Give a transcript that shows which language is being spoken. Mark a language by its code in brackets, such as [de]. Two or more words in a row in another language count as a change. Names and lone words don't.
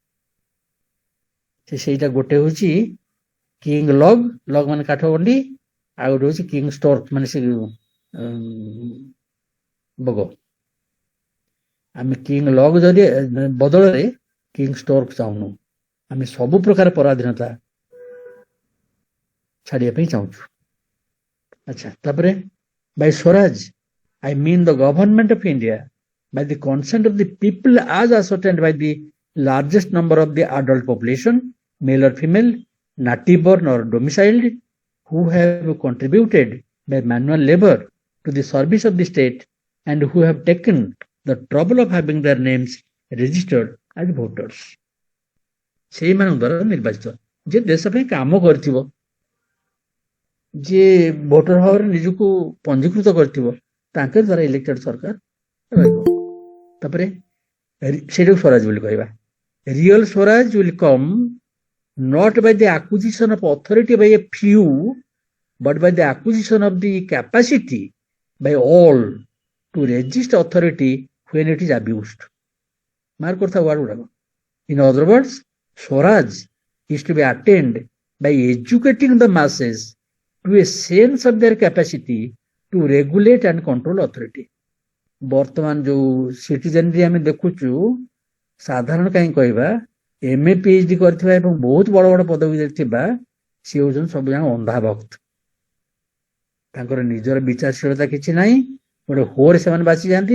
[or] ସେଇଟା ଗୋଟେ ହଉଛି କିଙ୍ଗ ଲଗ୍, ଲଗ୍ ମାନେ କାଠ ଗଣ୍ଡି, ଆଉ ଗୋଟେ ହଉଛି କିଙ୍ଗ ଷ୍ଟର୍କ ମାନେ ସେ ବଗ। ଆମେ କିଙ୍ଗ ଲଗ୍ ଯଦି ବଦଳରେ କିଙ୍ଗ ଷ୍ଟର୍କ ଚାହୁଁନୁ, ଆମେ ସବୁ ପ୍ରକାର ପରାଧୀନତା ଛାଡିବା ପାଇଁ ଚାହୁଁଛୁ। ଆଚ୍ଛା, ତାପରେ [en] by Swaraj I mean the government of India by the consent of the people as ascertained by the largest number of the adult population, male or female, native born or domiciled, who have contributed by manual labor to the service of the state and who have taken the trouble of having their names registered as voters. [or] ସେଇମାନଙ୍କ ଦ୍ୱାରା ନିର୍ବାଚିତ, ଯେ ଦେଶ ପାଇଁ କାମ କରିଥିବ, ଯିଏ ଭୋଟର ଭାବରେ ନିଜକୁ ପଞ୍ଜୀକୃତ କରିଥିବ, ତାଙ୍କ ଦ୍ୱାରା ଇଲେକ୍ଟେଡ୍ ସରକାର ରହିବ। ତାପରେ ସେଇଟାକୁ ସ୍ୱରାଜ ବୋଲି କହିବା। [en] Real Swaraj will come not by the acquisition of authority by a few, but by the acquisition of the capacity by all to resist authority when it is abused. [or] ମାର୍କ କରିଥାଉ ୱାର୍ଡ ଗୁଡାକ। [en] In other words, Swaraj is to be attained by educating the masses to a sense of their capacity to regulate and control authority. [or] ବର୍ତ୍ତମାନ ଯୋଉ ସିଟିଜେନରି ଆମେ ଦେଖୁଛୁ, ସାଧାରଣ କାହିଁ କହିବା, MA PhD କରିଥିବା ଏବଂ ବହୁତ ବଡ ବଡ ପଦବୀରେ ଥିବା, ସେ ହେଉଛନ୍ତି ସବୁ ଯାକ ଅନ୍ଧା ଭକ୍ତ। ତାଙ୍କର ନିଜର ବିଚାରଶୀଳତା କିଛି ନାହିଁ, ଗୋଟେ ହୋରେ ସେମାନେ ବାଛି ଯାଆନ୍ତି।